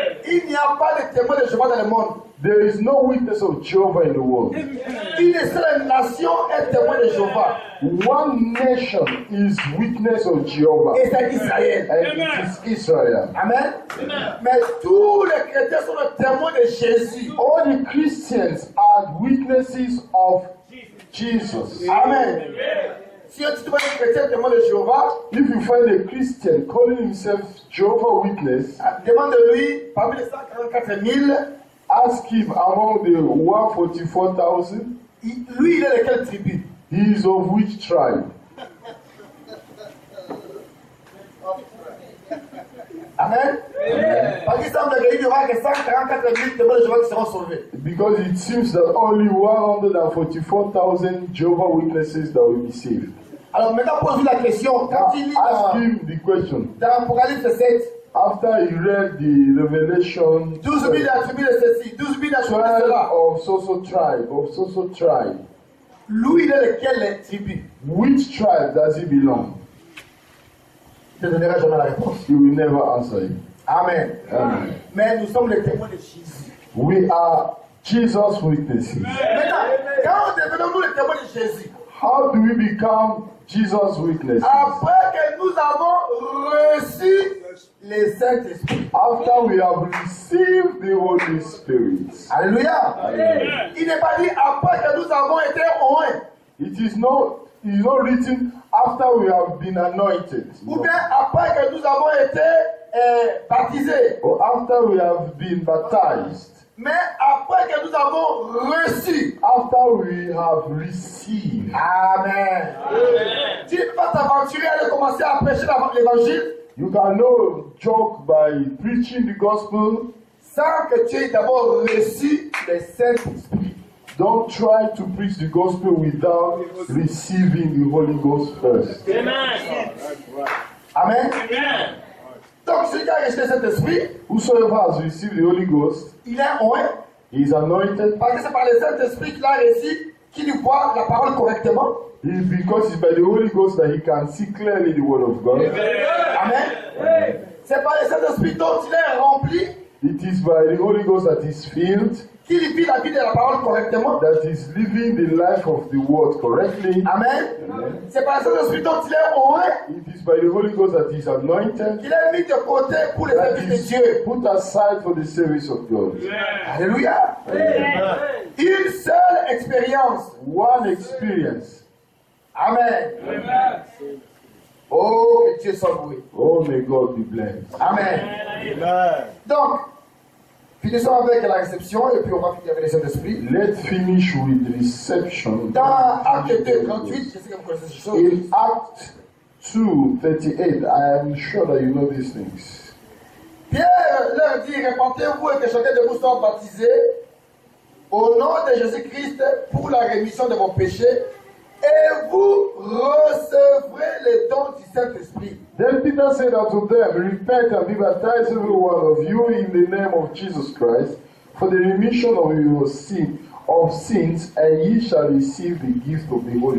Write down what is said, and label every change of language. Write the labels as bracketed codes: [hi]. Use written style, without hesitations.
[fr] Il n'y a pas de témoin de Jéhovah dans le monde. [en] There is no witness of Jehovah in the world. [fr] Une seule nation est témoin de Jéhovah. [en] One nation is witness of Jehovah, [fr] Et c'est Israël. [en] and it is Israel. Amen. [fr] Mais tous les chrétiens sont les témoins de Jésus. [en] All the Christians are witnesses of Jesus. Amen. [fr] Si tu vois un chrétien témoin de Jéhovah, [en] If you find a Christian calling himself Jehovah Witness, [fr] demande-lui, parmi les 144 000, [en] ask him among the 144,000, [fr] lui, il est de quelle tribu? [en] he is of which tribe? Amen. [fr] Parce qu'il semble qu'il n'y aura que 144 000 témoins de Jéhovah qui seront sauvés. [en] Because it seems that only 144,000 Jehovah Witnesses that will be saved. [fr] Alors maintenant, pose-lui la question. Quand il lit [en] Ask him the question. [fr] dans Apocalypse 7, [en] After he read the Revelation [fr] 12 000 de la tribu de ceci, 12 000 de la tribu de [en] 12 [fr] cela. [en] of so-so tribe, [fr] Lui, il est de quelle tribu? [en] which tribe does he belong? [fr] Je ne donnerai jamais la réponse. [en] He will never answer you. Amen. Amen. [fr] Mais nous sommes les témoins de Jésus. [en] We are Jesus witnesses. [fr] Maintenant, quand devenons-nous les témoins de Jésus? [en] How do we become Jesus witnesses? [fr] Après que nous avons reçu le Saint-Esprit. [en] After we have received the Holy Spirit. Alléluia. Amen. [fr] Il n'est pas dit après que nous avons été oints. [en] It is not written after we have been anointed. [fr] Ou bien après que nous avons été baptisés. [en] Or after we have been baptized. [fr] Mais après que nous avons reçu. [en] After we have received. Amen. [fr] Tu ne peux pas t'aventurer à aller commencer à prêcher l'évangile. [en] You cannot joke by preaching the gospel [fr] Sans que tu aies d'abord reçu le Saint-Esprit. [en] Don't try to preach the gospel without receiving the Holy Ghost first. Amen. Amen. Amen. [fr] Donc celui qui a reçu le Saint-Esprit, [en] Whosoever has received the Holy Ghost, [fr] il est oint. [en] he is anointed. [fr] Parce que c'est par le Saint-Esprit qu'il a reçu, qu'il voit la parole correctement. [en] Because it's by the Holy Ghost that he can see clearly the word of God. Amen. [fr] C'est par le Saint-Esprit dont il est rempli, [en] It is by the Holy Ghost that is filled, [fr] qu'il vit la vie de la parole correctement. [en] that is living the life of the word correctly. Amen. [fr] C'est par le Saint-Esprit dont il est oint, [en] It is by the Holy Ghost that is anointed, [fr] qu'il est mis de côté pour le [en] that [fr] service de [en] is [fr] Dieu. [en] put aside for the service of God. [fr] Alléluia. Une seule expérience. [en] One experience. [fr] Amen. Oh, que Dieu soit loué. [en] Oh, may God be blessed. [fr] Amen. Donc, Finissons avec la réception et puis on va finir avec les Saint-Esprit. [en] Let's finish with reception. [fr] Dans Acte 2, 38, je sais que vous connaissez ces choses. [en] In Acts 2:38, I am sure that you know these things. [fr] Pierre leur dit, répentez-vous et que chacun de vous soit baptisé au nom de Jésus-Christ pour la rémission de vos péchés et vous recevrez les dons du Saint-Esprit. [en] Then Peter said unto them, repent and be baptized every one of you in the name of Jesus Christ for the remission of your sins, and ye shall receive the gift of the Holy